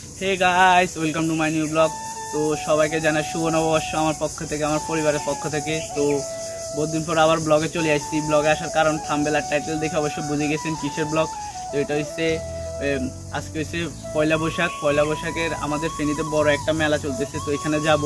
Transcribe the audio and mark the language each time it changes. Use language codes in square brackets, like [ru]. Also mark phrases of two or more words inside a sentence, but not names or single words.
[en] Hey guys welcome to my new blog. [bn] तो সবাইকে জানাই শুভ নববর্ষ আমার পক্ষ থেকে, আমার পরিবারের পক্ষ থেকে। তো বহুত দিন পর আবার ব্লগে চলে আসছি। ব্লগে আসার কারণ থাম্বনেল আর টাইটেল দেখে অবশ্যই বুঝে গেছেন কিসের ব্লগ। তো এটা হচ্ছে আজকে হচ্ছে পয়লা বৈশাখ। পয়লা বৈশাখের আমাদের ফেনীতে বড় একটা মেলা চলতেছে, তো এখানে যাব।